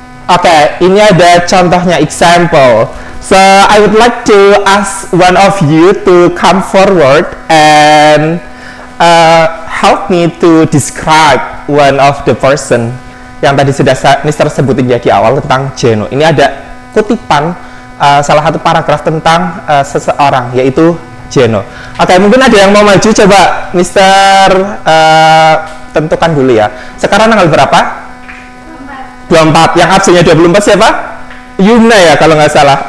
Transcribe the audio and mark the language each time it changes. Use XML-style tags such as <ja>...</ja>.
<id>Oke, ini ada contohnya example.</id> <en>So I would like to ask one of you to come forward and help me to describe one of the person</en> <id>yang tadi sudah</id> <en>Mr.</en> <id>sebutin ya di awal tentang Jeno. Ini ada kutipan salah satu paragraf tentang seseorang yaitu Jeno. Oke, mungkin ada yang mau maju, coba Mr. Tentukan dulu ya. Sekarang tanggal berapa? 24. Yang absennya 24 siapa? Yumna ya kalau nggak salah.</id>